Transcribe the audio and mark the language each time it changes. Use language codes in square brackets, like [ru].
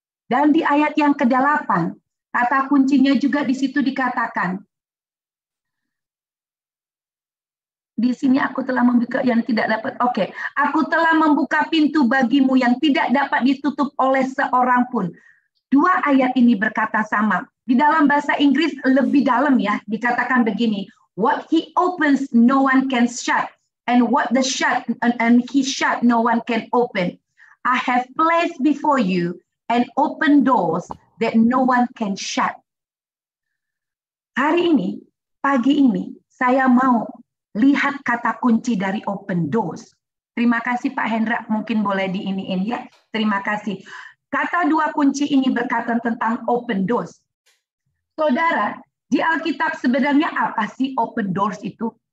[id] Dan di ayat yang ke-8, kata kuncinya juga di situ dikatakan, di sini aku telah membuka yang tidak dapat. Oke, aku telah membuka pintu bagimu yang tidak dapat ditutup oleh seorang pun. Dua ayat ini berkata sama. Di dalam bahasa Inggris lebih dalam ya, dikatakan begini. [en] What he opens, no one can shut. And what the shut, and he shut, no one can open. I have placed before you and open doors that no one can shut. [id] Hari ini, pagi ini, saya mau lihat kata kunci dari open doors. Terima kasih Pak Hendra, mungkin boleh diiniin ya. Terima kasih. Kata dua kunci ini berkata tentang open doors. Saudara, di Alkitab sebenarnya apa sih open doors itu?